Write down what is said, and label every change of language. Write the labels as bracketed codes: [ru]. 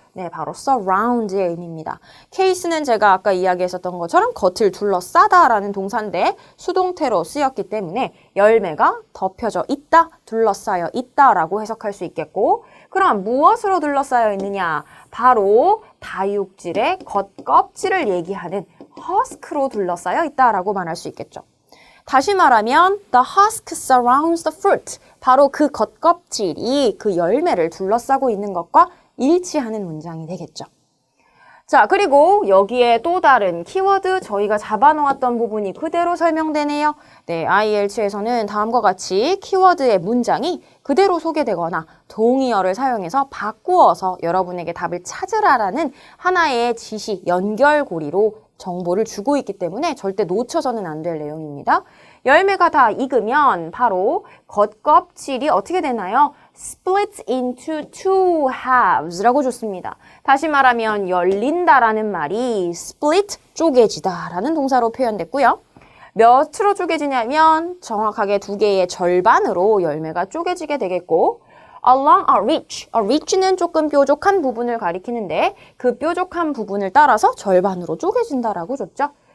[ko] 네, 바로 surround의 의미입니다. case는 제가 아까 이야기했었던 것처럼 겉을 둘러싸다라는 동사인데 수동태로 쓰였기 때문에 열매가 덮여져 있다, 둘러싸여 있다라고 해석할 수 있겠고 그럼 무엇으로 둘러싸여 있느냐? 바로 다육질의 겉껍질을 얘기하는 husk로 둘러싸여 있다라고 말할 수 있겠죠. 다시 말하면 [en] the husk surrounds the fruit. [ko] 바로 그 겉껍질이 그 열매를 둘러싸고 있는 것과 일치하는 문장이 되겠죠. 자, 그리고 여기에 또 다른 키워드 저희가 잡아놓았던 부분이 그대로 설명되네요. 네, IELTS에서는 다음과 같이 키워드의 문장이 그대로 소개되거나 동의어를 사용해서 바꾸어서 여러분에게 답을 찾으라라는 하나의 지시, 연결고리로 정보를 주고 있기 때문에 절대 놓쳐서는 안 될 내용입니다. 열매가 다 익으면 바로 겉껍질이 어떻게 되나요? [en] split into two halves라고 [ko] 줬습니다. 다시 말하면 열린다라는 말이 split, 쪼개지다라는 동사로 표현됐고요. 몇으로 쪼개지냐면 정확하게 두 개의 절반으로 열매가 쪼개지게 되겠고 [en] along a ridge. [ko] a ridge는 조금 뾰족한 부분을 가리키는데 그 뾰족한 부분을 따라서 절반으로 쪼개진다라고 줬죠.